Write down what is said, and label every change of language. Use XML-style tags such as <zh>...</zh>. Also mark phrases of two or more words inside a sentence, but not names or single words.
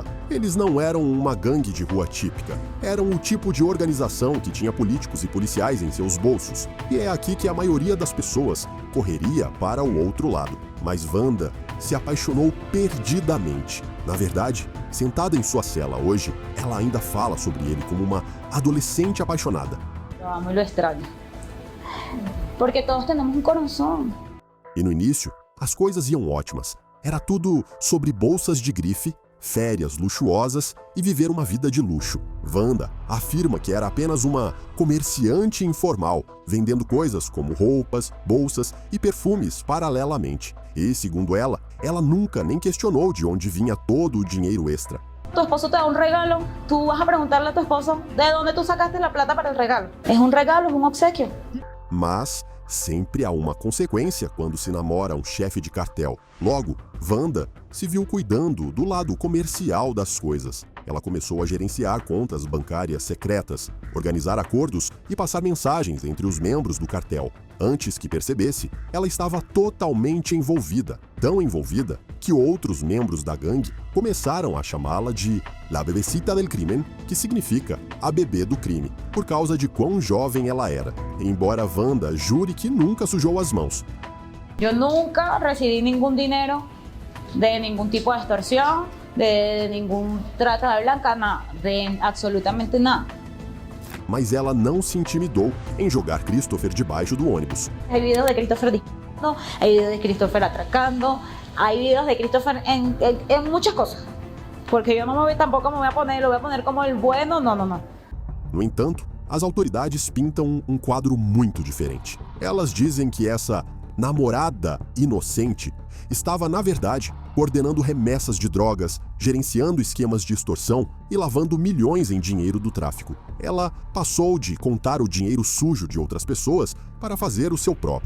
<pt>Eles não eram uma gangue de rua típica, eram o tipo de organização que tinha políticos e policiais em seus bolsos, e é aqui que a maioria das pessoas correria para o outro lado. Mas Wanda se apaixonou perdidamente. Na verdade, sentada em sua cela hoje, ela ainda fala sobre ele como uma adolescente apaixonada.</pt> <es>Lo amo y lo extraño. Porque todos tenemos un corazón.</es> <pt>E no início, as coisas iam ótimas. Era tudo sobre bolsas de grife, férias luxuosas e viver uma vida de luxo. Wanda afirma que era apenas uma comerciante informal, vendendo coisas como roupas, bolsas e perfumes paralelamente. E, segundo ela nunca nem questionou de onde vinha todo o dinheiro extra.</pt> <es>Tu esposo te da un regalo, tú vas a preguntarle a tu esposo de dónde tú sacaste la plata para el regalo. Es un regalo, es un obsequio.</es> <pt>Mas sempre há uma consequência quando se namora um chefe de cartel. Logo, Wanda se viu cuidando do lado comercial das coisas. Ela começou a gerenciar contas bancárias secretas, organizar acordos e passar mensagens entre os membros do cartel. Antes que percebesse, ela estava totalmente envolvida, tão envolvida que outros membros da gangue começaram a chamá-la de La Bebecita del Crimen, que significa a bebê do crime, por causa de quão jovem ela era. Embora Wanda jure que nunca sujou as mãos.</pt> <es>Yo nunca recibí ningún dinero de ningún tipo de extorsión, de ningún trata de blanca, nada, de absolutamente nada. Mas ela não se intimidou em jogar Christopher debaixo do ônibus. Hay videos de Christopher disparando, hay videos de Christopher atracando, hay videos de Christopher en muchas cosas. Porque yo tampoco me voy a poner como el bueno, no.</es> <pt>No entanto, as autoridades pintam um quadro muito diferente. Elas dizem que essa namorada inocente estava, na verdade, coordenando remessas de drogas, gerenciando esquemas de extorsão e lavando milhões em dinheiro do tráfico. Ela passou de contar o dinheiro sujo de outras pessoas para fazer o seu próprio.</pt>